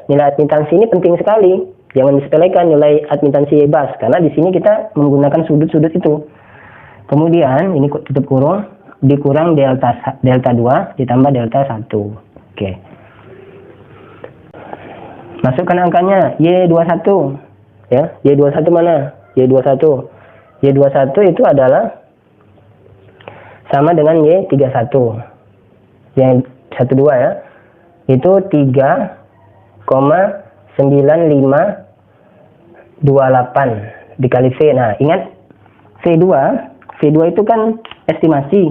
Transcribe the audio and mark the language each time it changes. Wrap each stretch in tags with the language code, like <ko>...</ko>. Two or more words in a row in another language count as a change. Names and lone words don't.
<id>Nilai admitansi ini penting sekali. Jangan disepelekan nilai admitansi bebas, karena di sini kita menggunakan sudut-sudut itu. Kemudian ini tutup kurung dikurang delta 2 ditambah delta 1. Oke. Masukkan angkanya Y21. Ya, Y21 mana? Y21. Y21 itu adalah sama dengan Y31. Yang 12 ya. Itu 3,9528 dikali V. Nah, ingat V2 itu kan estimasi.</id>